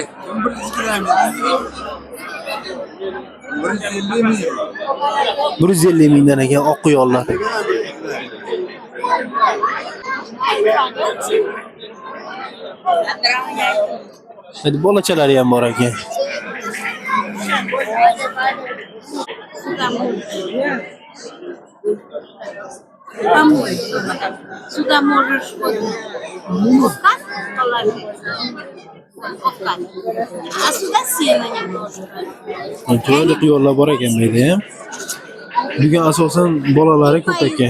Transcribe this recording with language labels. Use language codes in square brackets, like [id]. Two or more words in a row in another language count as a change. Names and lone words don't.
[uz] 150 mingdan ekan oq quyonlar. Hadi bolachalari ham bor ekan. [ru] Помой. Сюда можешь вот овкат положить. Овкат. А сюда сено немножко. [uz] Chiroyli quyonlar bor ekan bu yerda ham. Bugun asosan bolalari ko'p ekan.